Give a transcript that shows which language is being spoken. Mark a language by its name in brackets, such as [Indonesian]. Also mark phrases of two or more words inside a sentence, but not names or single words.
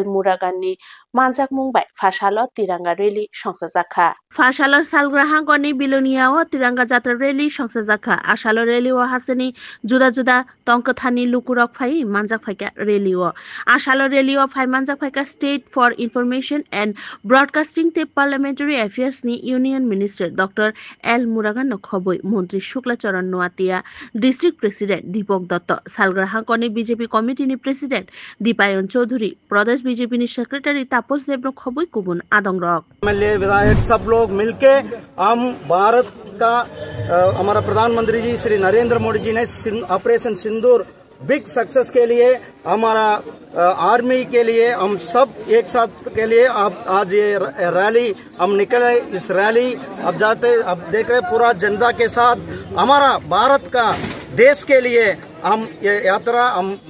[Kok Borok] Muragan ni manjak mungbai fashalo tiranga rally songsajaka fashalo salgra hankor ni biloniawa tiranga jatra rally songsajaka asalo rally wa haseni juda juda tongkathani lukurok phai manjak phaika rally wa asalo rally wa phai manjak phaika [English] State for Information and Broadcasting [Kok Borok] te [English] Parliamentary Affairs [Kok Borok] ni [English] Union Minister [Kok Borok] Dr. L. Muragan khoboi Mantri Shukla Charan Noatia [English] District President [Kok Borok] Deepak Datta Salgra Hankoni BJP Committee ni President Deepayan Chaudhary Pradesh BJP ni Secretary Tapos Devno khoboi kubun adong rok [Hindi] एमएलए विधायक सब लोग मिलके हम भारत का हमारा प्रधानमंत्री जी श्री नरेंद्र मोदी जी ने ऑपरेशन सिंदूर [English] big success [Hindi] के लिए हमारा आर्मी के लिए हम सब एक साथ के लिए आज ये रैली हम निकले इस रैली अब जाते अब देख रहे पूरा जनता के साथ हमारा भारत का देश के लिए हम ये यात्रा हम